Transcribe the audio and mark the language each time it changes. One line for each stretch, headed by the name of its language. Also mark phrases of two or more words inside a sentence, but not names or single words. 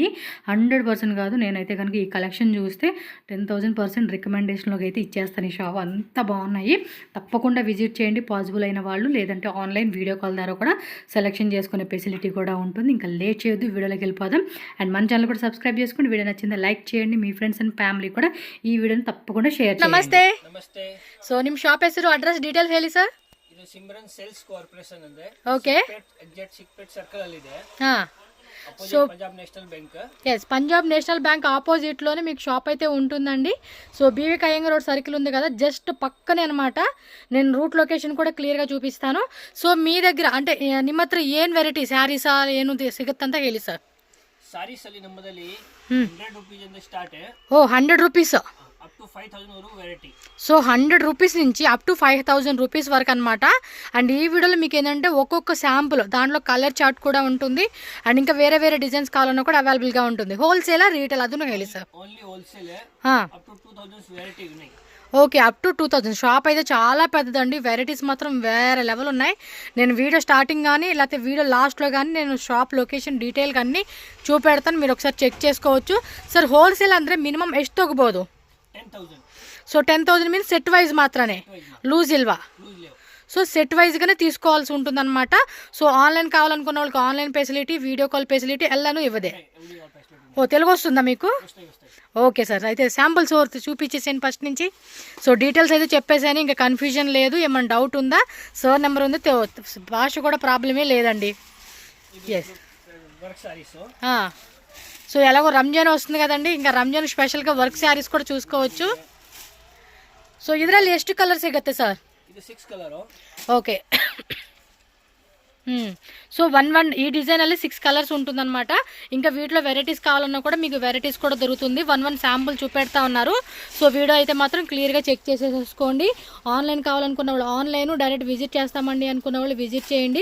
Telugu: 100% కాదు, నేనైతే కనుక ఈ కలెక్షన్ చూస్తే 10,000% రికమెండేషన్లోకి అయితే ఇచ్చేస్తాను. ఈ షాప్ అంత బాగున్నాయి. తప్పకుండా విజిట్ చేయండి పాసిబుల్ అయిన వాళ్ళు. లేదంటే
English: online video call
Telugu: ద్వారా కూడా సెలెక్షన్ చేసుకునే ఫెసిలిటీ కూడా ఉంటుంది. ఇంకా లేట్ చేయొద్దు, వీడియోలోకి వెళ్ళిపోదాం. అండ్ మన ఛానల్ కూడా సబ్స్క్రైబ్ చేసుకోండి. వీడియో నచ్చిందా లైక్ చేయండి. మీ
English: friends and family
Telugu: కూడా
Kannada: ಈ ವಿಡಿಯೋನ ತಪ್ಪకుండా ಶೇರ್ ಮಾಡಿ. ನಮಸ್ತೆ. ಸೊ ನಿಮ್ಮ ಶಾಪ್ ಹೆಸರು,
English: address, details
Kannada: ಹೇಳಿ ಸರ್. ಇದು ಸಿಮ್ರನ್ ಸೇಲ್ಸ್ ಕಾರ್ಪೊರೇಷನ್ ಅಂದ್ರೆ ಓಕೆ, ಎಕ್ಸಾಕ್ಟ್ ಚಿಕ್ಪೇಟ್ ಸರ್ಕಲ್ ಅಲ್ಲಿ ಇದೆ. ಹಾ,
Telugu: సో పంజాబ్ నేషనల్ బ్యాంక్, ఎస్ పంజాబ్ నేషనల్ బ్యాంక్ ఆపోజిట్లోనే మీకు షాప్ అయితే ఉంటుందండి. సో బీవీకే అయ్యంగర్ రోడ్ సర్కిల్ ఉంది కదా, జస్ట్ పక్కనే అనమాట. నేను
English: route location
Telugu: కూడా ಕ್ಲಿಯರ್గా చూపిస్తాను.
Kannada: ಸೊ
Telugu: మీ దగ్గర అంటే
Kannada: ನಿಮ್ಮ ಹತ್ರ ಏನು ವೆರೈಟಿ ಸ್ಯಾರೀಸಾ ಏನು ಸಿಗುತ್ತೆ ಅಂತ ಹೇಳಿ ಸರ್. ಸಾರೀಸ್ ಅಲ್ಲಿ ನಮ್ಮದಲ್ಲಿ 100 ರೂಪೀಸ್ ಇಂದ ಸ್ಟಾರ್ಟ್.
Telugu: ఓ 100 రూపీస్
English: up to
Telugu: 5,000 వరకు వెరైటీ. సో 100 రూపీస్ నుంచి
English: up to
Telugu: 5,000 రూపీస్ వరకు అనమాట. అండ్ ఈ వీడియోలో మీకు ఏంటంటే ఒక్కొక్క శాంపుల్, దాంట్లో
English: colour chart
Telugu: కూడా ఉంటుంది. అండ్ ఇంకా వేరే డిజైన్స్ కావాలన్నా కూడా అవైలబుల్గా ఉంటుంది.
English: wholesale-a retail
Kannada: ಅದನ್ನು ಹೇಳಿ ಸರ್.
English: only wholesale. up to
Telugu: 2,000 వెరైటీ ఉన్నాయి. ఓకే,
English: up to
Telugu: 2,000. షాప్ అయితే చాలా పెద్దదండి. వెరైటీస్ మాత్రం వేరే లెవెల్ ఉన్నాయి. నేను వీడియో స్టార్టింగ్ కానీ లేకపోతే వీడియో లాస్ట్లో కానీ నేను
English: shop location
Telugu: డీటెయిల్గా అన్నీ చూపెడతాను, మీరు ఒకసారి చెక్ చేసుకోవచ్చు.
Kannada: ಸರ್ ಹೋಲ್ಸೇಲ್ ಅಂದರೆ ಮಿನಿಮಮ್ ಎಷ್ಟು ತಗೋಬೋದು? 10,000.
Telugu: సో 10,000
English: means set wise
Telugu: మాత్రమే, లూజ్ ఇల్వా. సో సెట్ వైజ్గానే తీసుకోవాల్సి ఉంటుంది అనమాట. సో ఆన్లైన్ కావాలనుకున్న వాళ్ళకి
English: online facility, video call facility
Telugu: ಎಲ್ಲನೂ ఇవ్వదే. ఓ తెలుగు వస్తుందా మీకు? ఓకే సార్, అయితే శాంపుల్స్ చూపించేసాను ఫస్ట్ నుంచి. సో డీటెయిల్స్ అయితే చెప్పేసాను, ఇంకా కన్ఫ్యూజన్ లేదు. ఏమైనా డౌట్ ఉందా? సార్ నెంబర్ ఉంది, భాష కూడా ప్రాబ్లమే లేదండి. ఎస్. సో ఎలాగో రంజాన్ వస్తుంది కదండి, ఇంకా రంజాన్ స్పెషల్గా
English: work sarees
Telugu: కూడా చూసుకోవచ్చు.
Kannada: సో ಇದರಲ್ಲಿ ಎಷ್ಟು ಕಲರ್ ಸಿಗುತ್ತೆ ಸರ್? ಇದು 6 ಕಲರ್.
Telugu: ఓకే. సో వన్ ఈ డిజైన్ ಅಲ್ಲಿ 6 కలర్స్ ఉంటుందన్నమాట. ఇంకా వీటిలో వెరైటీస్ కావాలన్నా కూడా మీకు వెరైటీస్ కూడా దొరుకుతుంది. వన్ శాంపుల్ చూపెడతా ఉన్నారు. సో వీడియో అయితే మాత్రం క్లియర్గా చెక్ చేసేసుకోండి. ఆన్లైన్ కావాలనుకున్న వాళ్ళు ఆన్లైన్,
English: direct visit
Telugu: చేస్తామండి అనుకున్న వాళ్ళు విజిట్ చేయండి.